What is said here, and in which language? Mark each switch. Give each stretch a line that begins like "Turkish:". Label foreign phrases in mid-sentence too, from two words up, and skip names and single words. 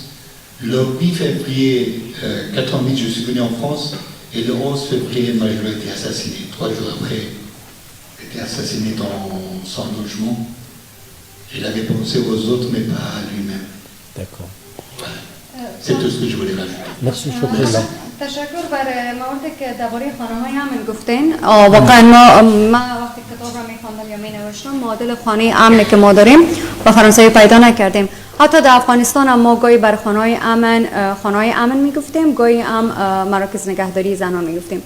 French: Le 8 février 88, je suis venu en France. Et le 11 février, Majro a été assassiné. 3 jours après, il était assassiné dans son logement. Il avait pensé aux autres, mais pas à lui-même. D'accord. Voilà. C'est tout ce que je voulais rajouter. Merci شكرا.
Persian: تشکر بر موردی که درباره خانه‌های امن گفتین. واقعا ما وقتی کتاب را می‌خواندم یا می‌نوشتم معادل خانه امنی که ما داریم با فرانسوی پیدا نکردیم. حتی در افغانستان هم ما گاهی بر خانه‌های امن می‌گفتیم، گاهی هم مراکز نگهداری زنان می‌گفتیم.